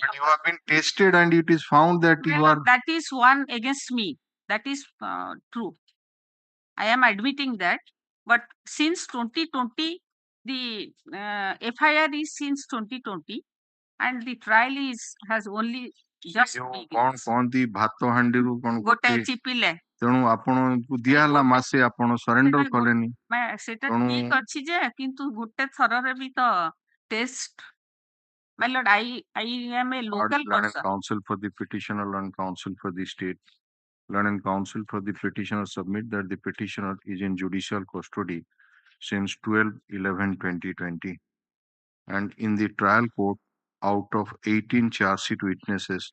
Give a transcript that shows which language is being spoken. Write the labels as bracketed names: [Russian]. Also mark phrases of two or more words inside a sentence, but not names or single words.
[English] but you have been tested and it is found that you Well, are that is one against me. That is true. I am admitting that. But since 2020, the FIR is since 2020, and the trial has only just [Odia] କଣ [English] begun. [Odia] କହନ୍ତି ଭାତ ହାଣ୍ଡିରୁ କଣ ଗୋଟେ ଗୋଟେ ଚିପିଲେ ତେଣୁ ଆପଣଙ୍କୁ ଦିଆହେଲା ମାସେ ଆପଣ ସରେଣ୍ଡର ସେଟା କଲେନି ସେଟା ତେଣୁ ଠିକ ଅଛି ଯେ କିନ୍ତୁ ଗୋଟେ ଥରରେ ବି ତ ଟେଷ୍ଟ [English] My lord, I am a local learned person. counsel for the petitioner, learned counsel for the state, learned counsel for the petitioner submit that the petitioner is in judicial custody since 12/11/2020, and in the trial court, out of 18 charge sheet witnesses,